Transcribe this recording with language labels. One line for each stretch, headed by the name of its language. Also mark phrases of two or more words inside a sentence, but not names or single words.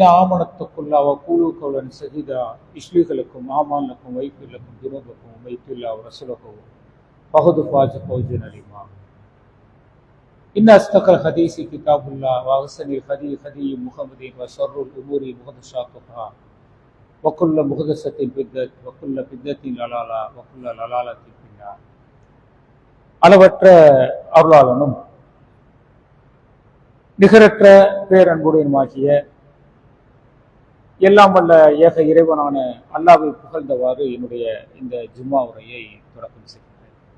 Arabic: آمنوا اتقوا الله وقولوا قولا سديدا يصلح لكم أعمالكم ويغفر لكم ذنوبكم ومن يطع الله ورسوله فقد فاز فوزا عظيما إن أصدق الحديث كتاب الله وأحسن الهدي هدي محمد وشر الأمور محدثاتها وكل محدثة بدعة وكل بدعة ضلالة وكل ضلالة في النار.
Tamil: அளவற்ற அருளாளனும் நிகரற்ற பேரன்புடையனுமாகிய எல்லாம் வல்ல ஏக இறைவனான அல்லாஹ்வை புகழ்ந்தவாறு என்னுடைய இந்த ஜும்மா உரையை தொடக்கம் செய்கிறேன்.